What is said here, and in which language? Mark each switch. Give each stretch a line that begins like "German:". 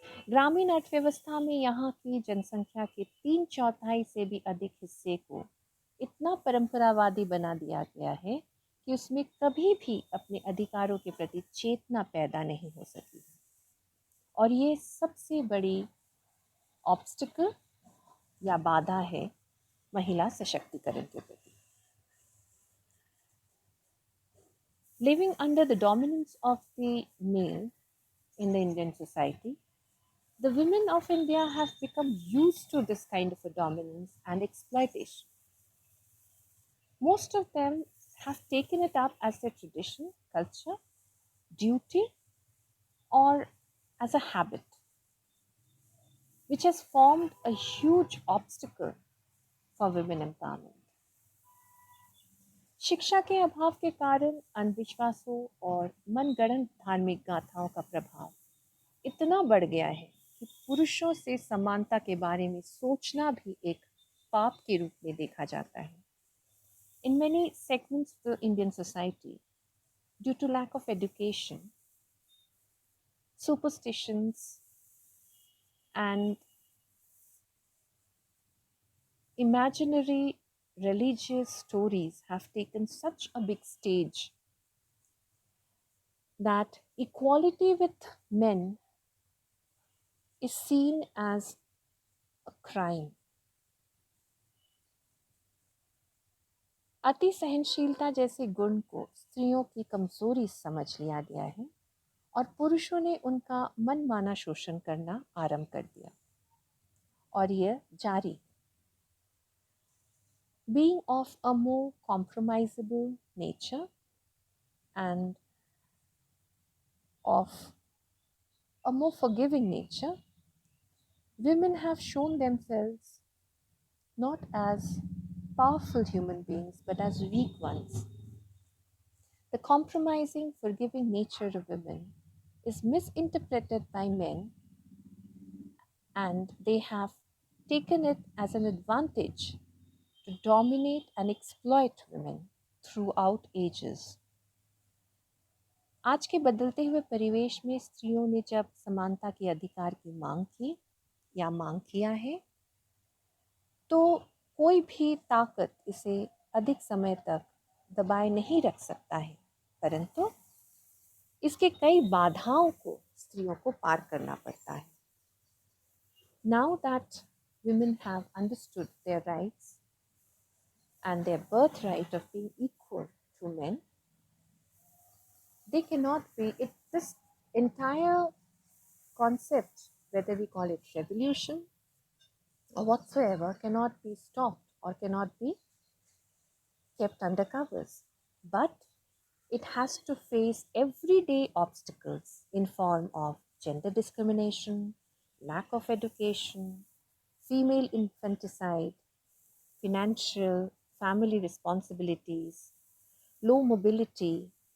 Hindi: ग्रामीण अर्थव्यवस्था में यहाँ की जनसंख्या के 3/4 से भी अधिक हिस्से को इतना परंपरावादी बना दिया गया है कि उसमें कभी भी अपने अधिकारों के प्रति चेतना पैदा नहीं हो सकी। और ये सबसे बड़ी ऑब्स्टिकल या बाधा है महिला सशक्तिकरण के प्रति।
English: Living under the dominance of the male in the Indian society, the women of India have become used to this kind of a dominance and exploitation. Most of them have taken it up as their tradition, culture, duty, or as a habit, which has formed a huge obstacle for women empowerment.
Hindi: शिक्षा के अभाव के कारण अंधविश्वासों और मनगढ़ंत धार्मिक गाथाओं का प्रभाव इतना बढ़ गया है कि पुरुषों से समानता के बारे में सोचना भी एक पाप के रूप में देखा जाता है।
English: In many segments of the Indian society, due to lack of education, superstitions, and imaginary religious stories have taken such a big stage that equality with men is seen as a crime.
Hindi: अति सहनशीलता जैसे गुण को स्त्रियों की कमजोरी समझ लिया गया है और पुरुषों ने उनका मनमाना शोषण करना आरंभ कर दिया और यह जारी।
English: Being of a more compromisable nature and of a more forgiving nature, women have shown themselves not as powerful human beings but as weak ones. The compromising, forgiving nature of women is misinterpreted by men, and they have taken it as an advantage to dominate and exploit women throughout ages.
Hindi: आज के बदलते हुए परिवेश में स्त्रियों ने जब समानता के अधिकार की मांग की या मांग किया है, तो कोई भी ताकत इसे अधिक समय तक दबाए नहीं रख सकता है, परंतु इसके कई बाधाओं को स्त्रियों को पार करना पड़ता है।
English: Now that women have understood their rights and their birthright of being equal to men, they cannot be it. This entire concept, whether we call it revolution or whatsoever, cannot be stopped or cannot be kept under covers, but it has to face everyday obstacles in form of gender discrimination, lack of education, female infanticide, financial family responsibilities, low mobility,